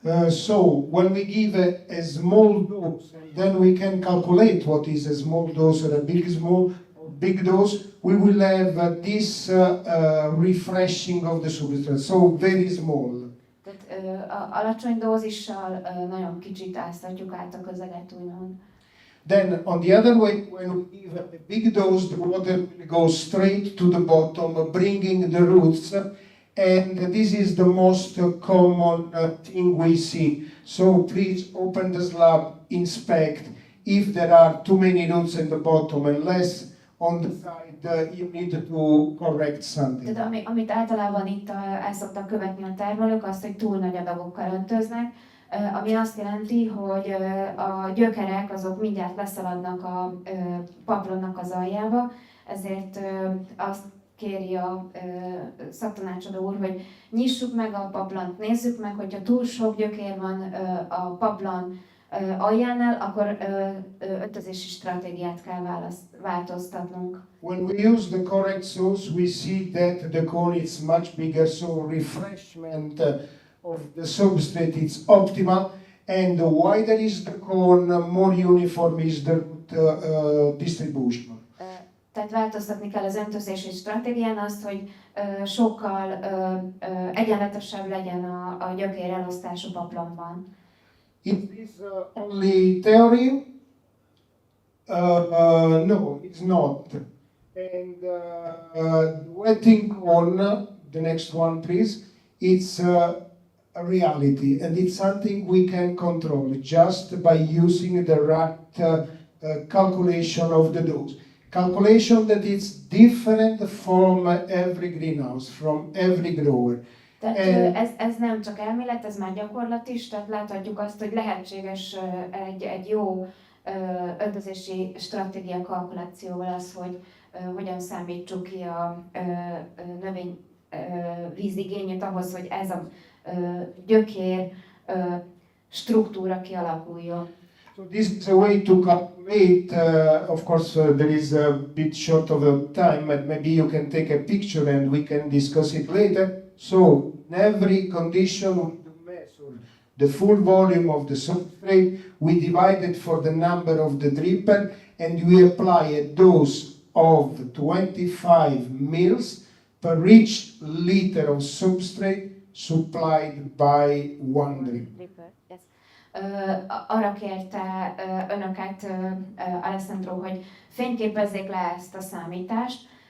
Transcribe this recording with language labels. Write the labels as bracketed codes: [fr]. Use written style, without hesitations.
[en] So, when we give a small dose, then we can calculate what is a small dose or a big dose. We will have this refreshing of the substrate, so very small. [hu] Tehát alacsony dózissal nagyon kicsit áztatjuk át a közeget, úgymond. [en] Then, on the other way, when we give a big dose, the water will go straight to the bottom, bringing the roots, and this is the most common thing we see. So please open the slab, inspect. If there are too many roots in the bottom and less on the side, you need to correct something. [hu] Tehát amit általában itt el szoktak követni a termelők, azt, hogy túl nagy adagokkal öntöznek, ami azt jelenti, hogy a gyökerek azok mindjárt leszaladnak a paplonnak az aljába, ezért azt kéri a szaktanácsadó úr, hogy nyissuk meg a paplont, nézzük meg, hogyha túl sok gyökér van a paplon aljánál, akkor öntözési stratégiát kell változtatnunk. [en] When we use the correct source, we see that the cone is much bigger, so refreshment of the substrate is optimal, and the wider is the cone, more uniform is the distribution. [hu] Tehát változtatni kell az öntözési stratégián azt, hogy sokkal egyenletesebb legyen a gyökér elosztás a paplomban. [en] Is this only theory? No, it's not. And wetting on, the next one please, it's a reality, and it's something we can control just by using the right calculation of the dose. Calculation that is different from every greenhouse, from every grower. [hu] Tehát ez nem csak elmélet, ez már gyakorlat is, tehát láthatjuk azt, hogy lehetséges egy jó öntözési stratégia kalkulációval az, hogy hogyan számítsuk ki a növény vízigényét ahhoz, hogy ez a gyökér struktúra kialakuljon. [en] So this is a way to calculate. Of course, there is a bit short of a time, but maybe you can take a picture and we can discuss it later. So in every condition we measure the full volume of the substrate, we divide it for the number of the dripper, and we apply a dose of 25 mils per each liter of substrate supplied by one dripper. Yes. [hu] Arra kérte önöket, Alessandro, hogy fényképezzék le ezt a számítást.